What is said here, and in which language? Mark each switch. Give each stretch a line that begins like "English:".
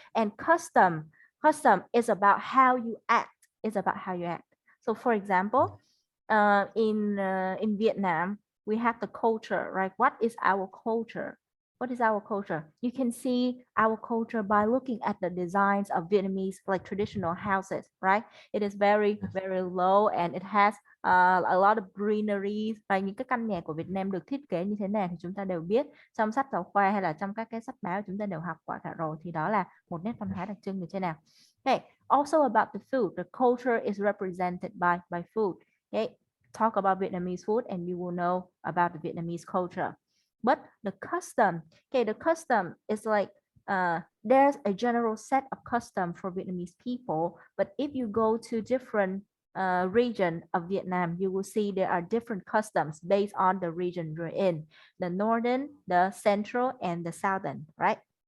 English: And custom is about how you act. It's about how you act. So for example, in Vietnam, we have the culture, right? What is our culture? What is our culture? You can see our culture by looking at the designs of Vietnamese like traditional houses, right? It is very yes, very low and it has a lot of greenery,
Vietnamese: và những cái căn nhà của Việt Nam được thiết kế như thế nào thì chúng ta đều biết trong sách giáo khoa hay là trong các cái sách báo chúng ta đều học qua cả rồi, thì đó là một nét văn hóa đặc trưng như thế nào.
English: Okay, also about the food, the culture is represented by food. Okay, talk about Vietnamese food and you will know about the Vietnamese culture. But the custom, okay, the custom is like there's a general set of custom for Vietnamese people, but if you go to different region of Vietnam, you will see there are different customs based on the region you're in, the northern, the central, and the southern, right?